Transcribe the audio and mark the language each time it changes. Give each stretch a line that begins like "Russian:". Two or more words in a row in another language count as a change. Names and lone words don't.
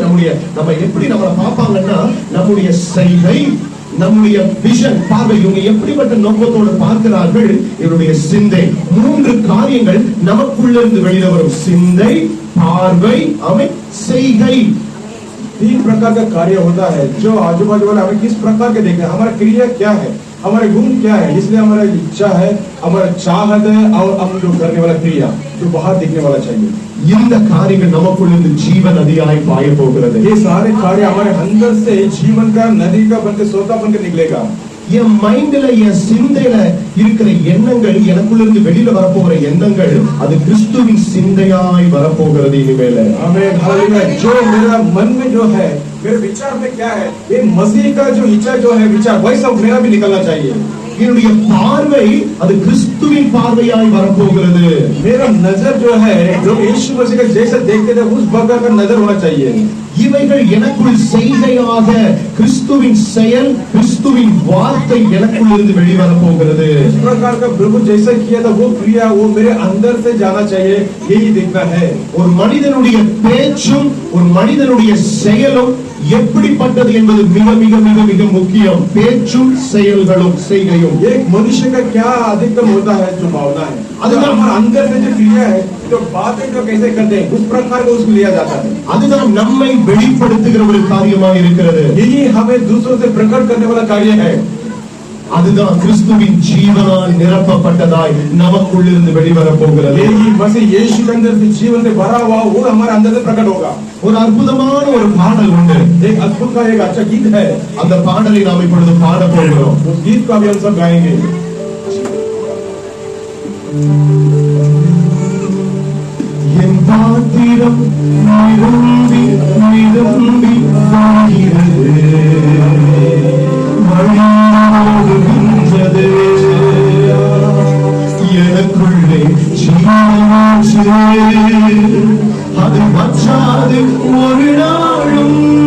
Tamil: நம்ம எப்படி நம்மளை பார்ப்பாங்கன்னா நம்முடைய செய்கை, நம்முடைய விஷன், பார்வை, இவங்க எப்படிப்பட்ட நோக்கத்தோடு பார்க்கிறார்கள், இவருடைய சிந்தை. 3 காரியங்கள் நமக்குள்ள இருந்து வெளியில வரும். சிந்தை, பார்வை, ஆமென், செய்கை.
Hindi: 3 प्रकार का कार्य होता है जो आजू बाजू वाले हमें किस प्रकार के देखते हैं. हमारा क्रिया क्या है, हमारे गुण क्या है, इसलिए हमारा इच्छा है, हमारा चाहत है और हम जो करने वाला क्रिया जो बाहर दिखने वाला चाहिए.
Tamil: இந்த காரியங்கள் நமக்குள்ள இருந்து ஜீவ நதியாய் பாய போகிறது.
Hindi: ये सारे कार्य हमारे अंदर से जीवन का नदी का बनकर सोता बनकर निकलेगा.
Tamil: என் மைண்ட்ல, என் சிந்தையில இருக்கிற எண்ணங்கள், எனக்குள்ள இருந்து வெளியில வரப்போகிற எண்ணங்கள், அது கிறிஸ்துவின் சிந்தையாய் வரப்போகிறது இனிமேல.
Hindi: आमीन. हालेलुया. जो मेरा मन में जो है, मेरे विचार में क्या है, ये मसीह का जो इच्छा जो है विचार वही सब मेरा भी निकलना चाहिए.
Tamil: என்னுடைய பார்வை அது கிறிஸ்துவின் பார்வையாய் வரப்போகிறது.
Hindi: मेरा नजर जो है जो यीशु मसीह का जैसा देखते थे उस प्रकार का नजर होना चाहिए.
Tamil: இவைகள் எனக்குள் செய்கையாக கிறிஸ்துவின் செயல், கிறிஸ்துவின் வார்த்தை எனக்குள் இருந்து வெளிவர போகிறது.
Hindi: इस प्रकार का प्रभु जैसा किया था वो क्रिया वो मेरे अंदर से जाना चाहिए, यही देखना है.
Tamil: ஒரு மனிதனுடைய பேச்சும் ஒரு மனிதனுடைய செயலும் எப்படிப்பட்டது என்பது மிக மிக மிக மிக முக்கியம். பேச்சும் செயல்களும் செய்கையும்
Hindi: एक मनुष्य का क्या अधिकतम होता है, जो भावना है, अगर हमारे अंदर से जो क्रिया है, जो बातें जो कैसे करते हैं, उस प्रकार का उसको लिया जाता है.
Tamil: அதுதான் நம்மை வெளிப்படுத்துகிற ஒரு காரியமாக இருக்கிறது.
Hindi: यही हमें दूसरों से प्रकट करने वाला कार्य है.
Tamil: அதுதான் கிறிஸ்துவின் ஜீவனால் நிரப்பப்பட்டதாய் நமக்குள் இருந்து வெளிவர போகிறது.
Hindi: यही मसीह यीशु के अंदर से जीवन से भरा हुआ वो हमारे अंदर से प्रकट होगा.
Tamil: ஒரு அற்புதமான ஒரு பாடல் உண்டு.
Hindi: एक अद्भुत का एक अच्छा गीत है.
Tamil: அந்த பாடலை நாம் இப்பொழுது பாட போகிறோம்.
Hindi: उस गीत को अभी हम सब गाएंगे.
Tamil: என் பாத்திரம் நிரம்பி நிரம்பி வாழ்கிறது, வழியாடுகின்றது, எனக்குள்ளே ஜீவனாச்சு, அது வற்றாது ஒரு நாளும்,